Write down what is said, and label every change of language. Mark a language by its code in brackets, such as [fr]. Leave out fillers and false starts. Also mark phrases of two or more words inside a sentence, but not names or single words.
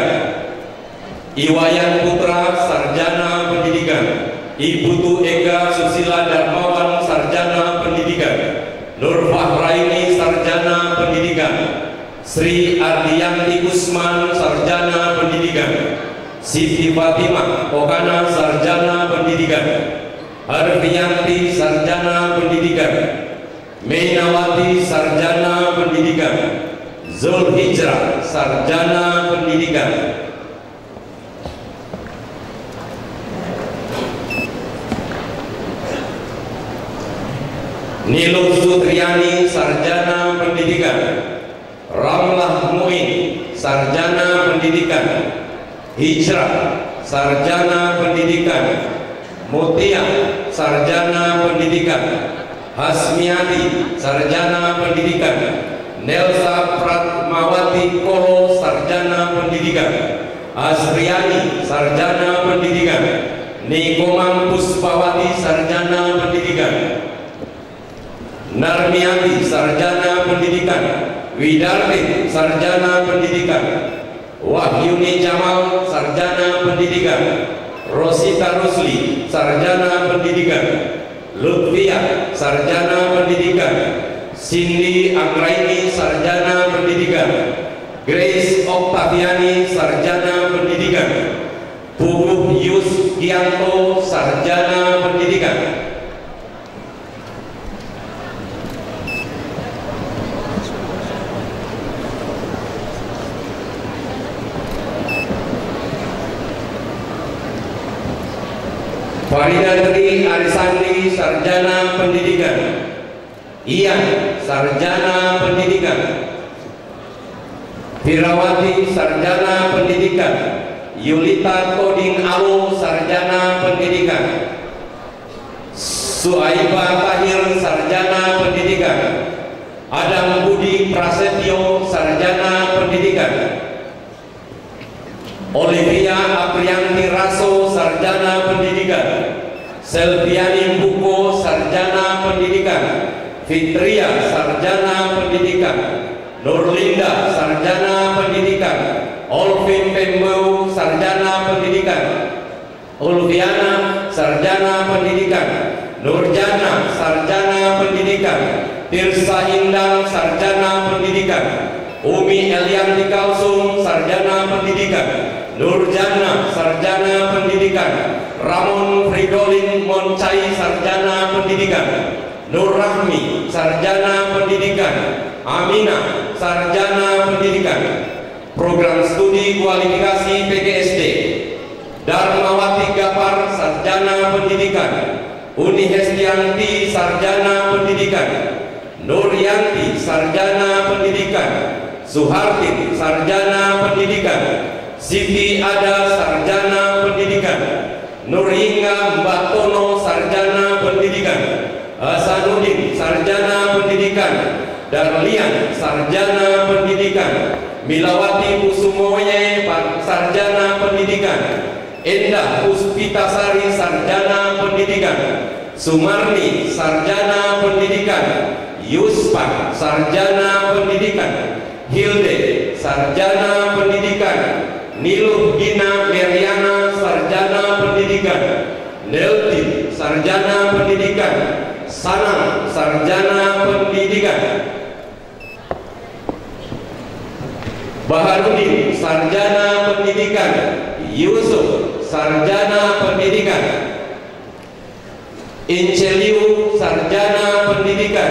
[id] Iwayan Putra Sarjana Pendidikan, Ibu Tu Ega Susila Darmawan Sarjana Pendidikan, Nur Fahraini Sarjana Pendidikan, Sri Ardiyanti Usman Sarjana Pendidikan, Siti Fatimah Kokana Sarjana Pendidikan, Arfiyanti Sarjana Pendidikan, Mainawati Sarjana Pendidikan, Zulhijrah Sarjana Pendidikan, Nilo Sutriani Sarjana Pendidikan, Ramlah Muin Sarjana Pendidikan, Hijrah Sarjana Pendidikan, Mutia Sarjana Pendidikan, Hasmiati Sarjana Pendidikan, Nelsa Pratmawati Kolo Sarjana Pendidikan, Asriani Sarjana Pendidikan, Nikomang Puspawati Sarjana Pendidikan, Narmiati Sarjana Pendidikan, Widarti Sarjana Pendidikan, Wahyuni Jamal Sarjana Pendidikan, Rosita Rusli Sarjana Pendidikan, Lutfia Sarjana Pendidikan, Cindy Anggraini Sarjana Pendidikan, Grace Octaviani Sarjana Pendidikan, Puguh Yus Gianto Sarjana Pendidikan, Farida Tri Arisandi Sarjana Pendidikan, Ian Sarjana Pendidikan, Firawati Sarjana Pendidikan, Yulita Koding Alu Sarjana Pendidikan, Suaiba Tahir Sarjana Pendidikan, Adam Budi Prasetyo Sarjana Pendidikan, Olivia Aprianti Raso Sarjana Pendidikan, Selviani Buko Sarjana Pendidikan, Fitria Sarjana Pendidikan, Nurlinda Sarjana Pendidikan, Olvin Pembau Sarjana Pendidikan, Ulviana Sarjana Pendidikan, Nurjana Sarjana Pendidikan, Tirsa Indang Sarjana Pendidikan, Umi Elianti Kalsum Sarjana Sarjana Pendidikan. Nurjana, Sarjana Pendidikan. Ramon Fridolin Moncai, Sarjana Pendidikan. Nur Rahmi, Sarjana Pendidikan. Amina, Sarjana Pendidikan. Program Studi Kualifikasi PGSD. Darmawati Gapar, Sarjana Pendidikan. Uni Hestianti, Sarjana Pendidikan. Nuryanti, Sarjana Pendidikan. Suhartin, Sarjana Pendidikan. Siti Ada, Sarjana Pendidikan. Nurhingga Mbak Tono, Sarjana Pendidikan. Hasanuddin, Sarjana Pendidikan. Darlian, Sarjana Pendidikan. Milawati Kusumoye, Sarjana Pendidikan. Endah Puspitasari, Sarjana Pendidikan. Sumarni, Sarjana Pendidikan. Yuspan, Sarjana Pendidikan. Hilde, Sarjana Pendidikan. Niluh Gina Meriana, Sarjana Pendidikan. Nelti, Sarjana Pendidikan. Sanang, Sarjana Pendidikan. Baharudin, Sarjana Pendidikan. Yusuf, Sarjana Pendidikan. Inceliu, Sarjana Pendidikan.